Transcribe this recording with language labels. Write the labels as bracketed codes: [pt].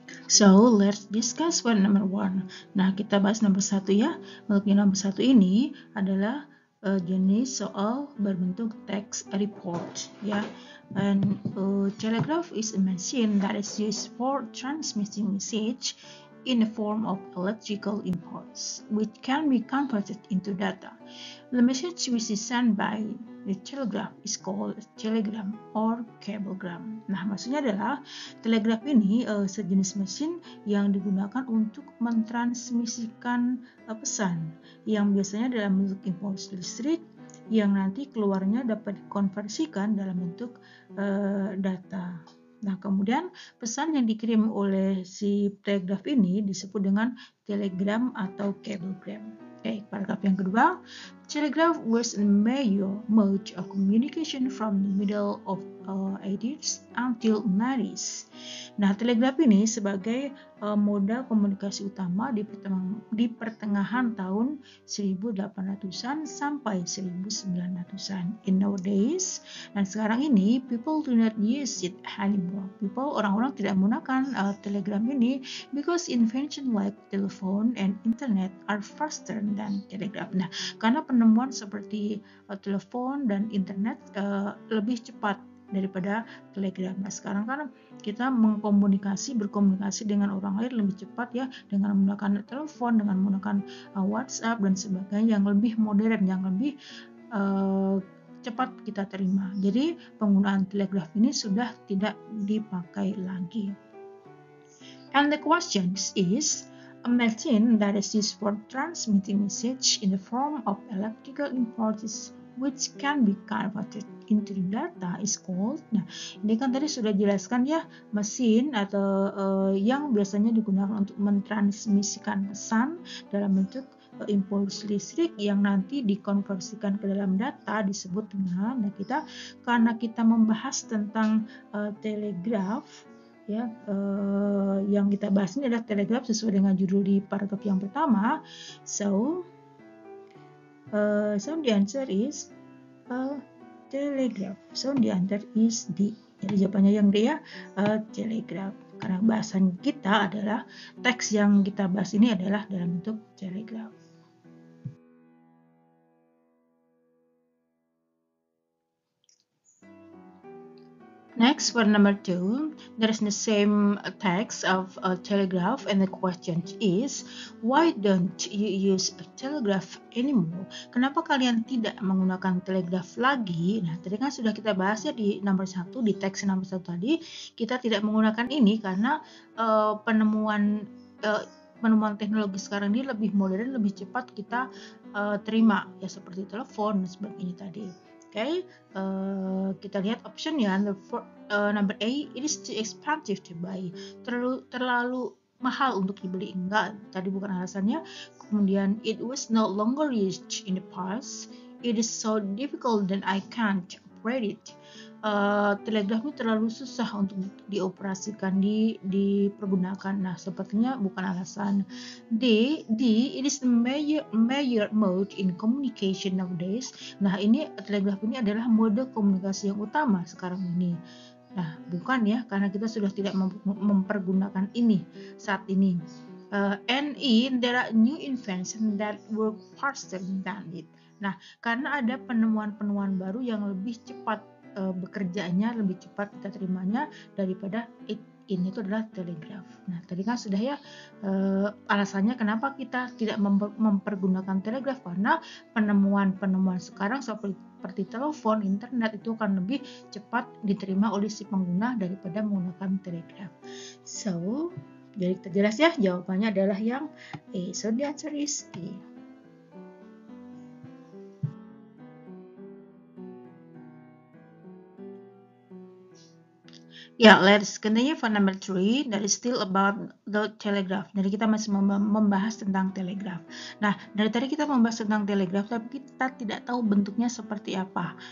[en] So, let's discuss one number one. [id] Nah, kita bahas nomor 1 ya. Untuk yang nomor 1 ini adalah jenis soal berbentuk text report ya. [en] And telegraph is a machine that is used for transmitting message in the form of electrical impulse, which can be converted into data. The message which is sent by the telegraph is called telegram or cablegram. [id] Nah, maksudnya adalah telegraf ini sejenis mesin yang digunakan untuk mentransmisikan pesan yang biasanya dalam bentuk impuls listrik yang nanti keluarnya dapat dikonversikan dalam bentuk data. Nah, kemudian pesan yang dikirim oleh si telegraf ini disebut dengan telegram atau cablegram. Oke, paragraf yang kedua, [en] telegraph was a major mode of communication from the middle of 80s until 90s. [id] Nah, telegraf ini sebagai moda komunikasi utama di pertengahan tahun 1800-an sampai 1900-an. [en] In nowadays, [id] dan sekarang ini, [en] people do not use it anymore. [id] Orang-orang tidak menggunakan telegram ini [en] because invention like telephone and internet are faster than telegraph. [id] Nah, karena penemuan seperti telepon dan internet lebih cepat daripada telegram. Nah, sekarang kan kita berkomunikasi dengan orang lain lebih cepat ya, dengan menggunakan telepon, dengan menggunakan WhatsApp dan sebagainya yang lebih modern, yang lebih cepat kita terima. Jadi penggunaan telegraf ini sudah tidak dipakai lagi. [en] And the question is, a machine that is used for transmitting message in the form of electrical impulses which can be converted into data is called. [id] Nah, ini kan tadi sudah jelaskan ya, mesin atau yang biasanya digunakan untuk mentransmisikan pesan dalam bentuk impuls listrik yang nanti dikonversikan ke dalam data disebut dengan. Nah, karena kita membahas tentang telegraf ya, yang kita bahas ini adalah telegraf sesuai dengan judul di paragraf yang pertama. [en] So the answer is telegraph. So the answer is D. [id] Jadi jawabannya yang D ya, telegraph. Karena bahasan kita adalah teks yang kita bahas ini adalah dalam bentuk telegraph. [en] Next, for number 2, there is the same text of a telegraph, and the question is, why don't you use a telegraph anymore? [id] Kenapa kalian tidak menggunakan telegraf lagi? Nah, tadi kan sudah kita bahas ya di nomor 1, di teks nomor 1 tadi, kita tidak menggunakan ini karena penemuan teknologi sekarang ini lebih modern, lebih cepat kita terima ya, seperti telepon dan sebagainya tadi. Okay, kita lihat option ya. [en] Number A, it is too expensive to buy. [id] Terlalu mahal untuk dibeli. Enggak, tadi bukan alasannya. [en] Kemudian, it was no longer used in the past. It is so difficult that I can't operate it. [id] telegraf itu terlalu susah untuk dioperasikan, dipergunakan. Nah, sepertinya bukan alasan. [en] It is the major mode in communication nowadays. [id] Nah, ini telegraf ini adalah mode komunikasi yang utama sekarang ini. Nah, bukan ya, karena kita sudah tidak mempergunakan ini saat ini. [en] There are new inventions that work faster than it. [id] Nah, karena ada penemuan-penemuan baru yang lebih cepat bekerjanya, lebih cepat kita terimanya daripada ini itu adalah telegraf. Nah, tadi kan sudah ya alasannya kenapa kita tidak mempergunakan telegraf, karena penemuan-penemuan sekarang seperti telepon, internet itu akan lebih cepat diterima oleh si pengguna daripada menggunakan telegraf. So, jadi kita jelas ya, jawabannya adalah yang A. [en] So the answer is A. Let's continue for number 3. That is still about the telegraph. [id] Jadi kita masih membahas tentang telegraf. Nah, dari tadi kita membahas tentang telegraf, tapi kita tidak tahu bentuknya seperti apa.